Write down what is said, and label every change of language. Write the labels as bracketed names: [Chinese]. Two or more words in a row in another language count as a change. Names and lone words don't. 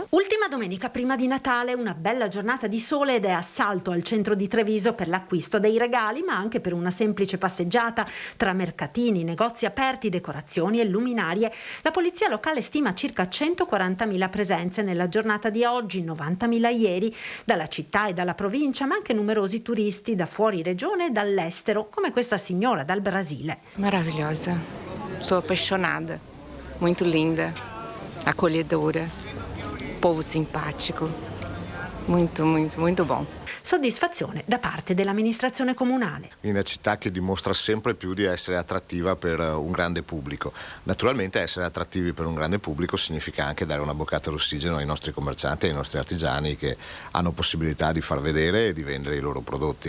[Italian] Ultima domenica prima di Natale, una bella giornata di sole ed è assalto al centro di Treviso per l'acquisto dei regali, ma anche per una semplice passeggiata tra mercatini, negozi aperti, decorazioni e luminarie. La polizia locale stima circa 140.000 presenze nella giornata di oggi, 90.000 ieri, dalla città e dalla provincia, ma anche numerosi turisti da fuori regione e dall'estero, come questa signora dal Brasile. [Portuguese] Maravilhosa, sou apaixonada, muito linda, acolhedora, povo simpático, muito bom. [Italian] Soddisfazione da parte dell'amministrazione comunale. Una città che dimostra sempre più di essere attrattiva per un grande pubblico. Naturalmente essere attrattivi per un grande pubblico significa anche dare una boccata d'ossigeno ai nostri commercianti e ai nostri artigiani che hanno possibilità di far vedere e di vendere i loro prodotti.